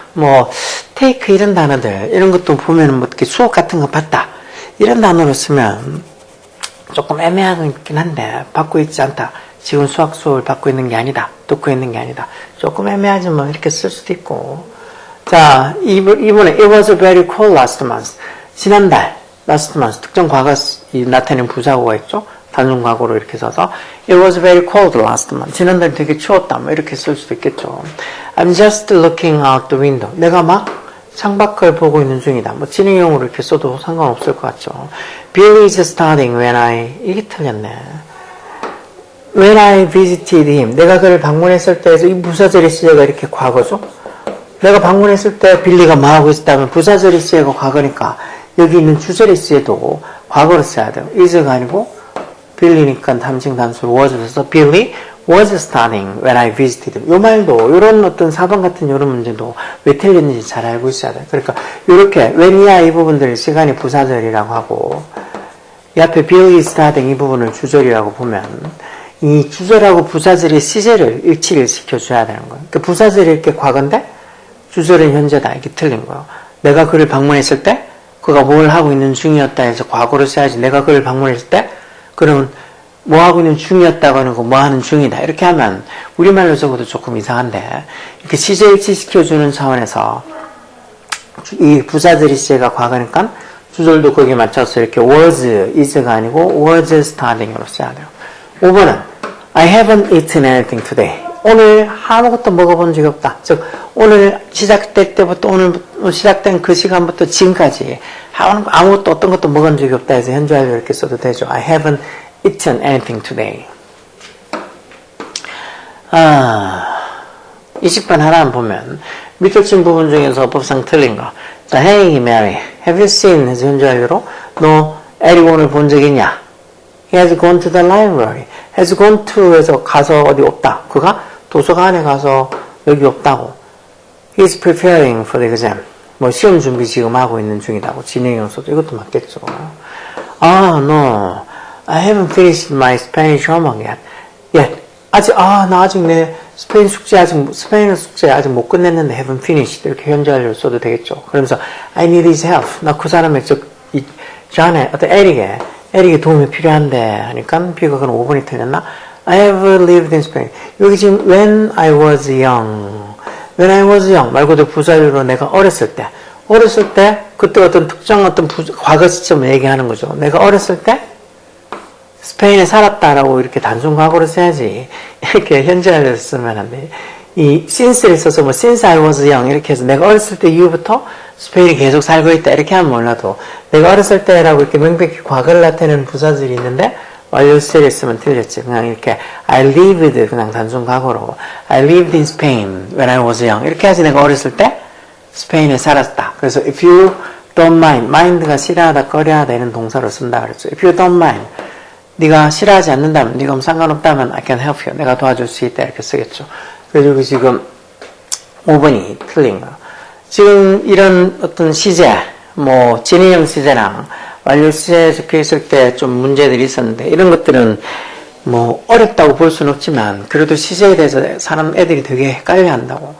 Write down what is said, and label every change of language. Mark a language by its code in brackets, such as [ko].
[ko] 뭐 take 이런 단어들 이런 것도 보면은 뭐 어떻게 수업 같은 거 받다 이런 단어로 쓰면 조금 애매하긴 한데 받고 있지 않다. 지금 수업을 받고 있는 게 아니다. 듣고 있는 게 아니다. 조금 애매하지만 이렇게 쓸 수도 있고. 자, 이번에 [en] It was very cold last month. [ko] 지난달 [en] last month [ko] 특정 과거 나타내는 부사구가 있죠. 단순 과거로 이렇게 써서 [en] It was very cold last month. [ko] 지난달 되게 추웠다. 뭐 이렇게 쓸 수도 있겠죠. [en] I'm just looking out the window. [ko] 내가 막 창밖을 보고 있는 중이다. 뭐 진행형으로 이렇게 써도 상관없을 것 같죠. [en] Bill is starting when [ko] 이게 틀렸네. [en] When I visited him. [ko] 내가 그를 방문했을 때에서 이 부사절의 시제가 이렇게 과거죠. 내가 방문했을 때 빌리가 뭐 하고 있었다면 부사절의 시제가 과거니까 여기 있는 주절의 시제도 과거로 써야 돼요. is가 아니고 빌리니까 탐칭 단수로 was를 써서 [en] Billy was starting when I visited him. [ko] 요 말도 이런 어떤 4번 같은 이런 문제도 왜 틀렸는지 잘 알고 있어야 돼요. 그러니까 이렇게 when이야 이 부분들 시간이 부사절이라고 하고 이 앞에 [en] Billy is starting [ko] 이 부분을 주절이라고 보면 이 주절하고 부사절의 시제를 일치를 시켜줘야 되는 거예요. 그러니까 부사절이 이렇게 과거인데 주절은 현재다. 이게 틀린 거예요. 내가 그를 방문했을 때 그가 뭘 하고 있는 중이었다 해서 과거로 써야지. 내가 그를 방문했을 때 그러면 뭐 하고 있는 중이었다고 하는 거 뭐 하는 중이다. 이렇게 하면 우리말로 적어도 조금 이상한데 이렇게 시제 일치시켜주는 차원에서 이 부사들이 시제가 과거니까 주절도 거기에 맞춰서 이렇게 was, is가 아니고 [en] was starting [ko] 으로 써야 돼요. 5번은 [en] I haven't eaten anything today. [ko] 오늘 아무것도 먹어본 적이 없다. 즉 오늘 시작될 때부터 오늘 시작된 그 시간부터 지금까지 아무것도 어떤 것도 먹은 적이 없다 해서 현재 완료 이렇게 써도 되죠. [en] I haven't eaten anything today. [ko] 20번 하나만 보면 밑줄 친 부분 중에서 법상 틀린 거. [en] 자, Hey Mary, have you seen? [ko] 해서 현재 완료로 너 에릭 오늘 본 적 있냐? [en] He has gone to the library. has gone to [ko] 해서 가서 어디 없다. 그가 도서관에 가서 여기 없다고. [en] He's preparing for the exam. [ko] 뭐 시험 준비 지금 하고 있는 중이다고. 진행형 써도 이것도 맞겠죠. [en] No. I haven't finished my Spanish homework yet. [ko] 나 아직 내 스페인어 숙제 아직 못 끝냈는데 [en] haven't finished. [ko] 이렇게 현재 완료를 써도 되겠죠. 그러면서 [en] I need his help. [ko] 나 그 사람의 전에 어떤 에릭의 도움이 필요한데 하니까 비교가 5번이 틀렸나? [en] I have lived in Spain. [ko] 여기 지금 [en] when I was young [ko] 말 그대로 부사유로 내가 어렸을 때 그때 어떤 특정 과거 시점을 얘기하는 거죠. 내가 어렸을 때 스페인에 살았다라고 이렇게 단순 과거로 써야지 이렇게 현재를 쓰면 안 돼. 이 since를 써서 뭐 [en] since I was young [ko] 이렇게 해서 내가 어렸을 때 이후부터 스페인에 계속 살고 있다 이렇게 하면 몰라도 내가 어렸을 때라고 이렇게 명백히 과거를 나타내는 부사들이 있는데 완료 시제를 쓰면 틀렸지. 그냥 이렇게 [en] I lived 그냥 단순 과거로 I lived in Spain when I was young [ko] 이렇게 하지 내가 어렸을 때 스페인에 살았다. 그래서 [en] if you don't mind, [ko] mind가 싫어하다, 꺼려하다 이런 동사로 쓴다 그랬죠. [en] If you don't mind, [ko] 네가 싫어하지 않는다면, 네가 상관없다면 [en] I can help you. [ko] 내가 도와줄 수 있다 이렇게 쓰겠죠. 그래서 지금 5번이 틀린 거. 지금 이런 어떤 시제, 뭐 진행형 시제랑 완료 시제에 적혀 있을 때 좀 문제들이 있었는데 이런 것들은 뭐 어렵다고 볼 수는 없지만 그래도 시제에 대해서 애들이 되게 헷갈려 한다고.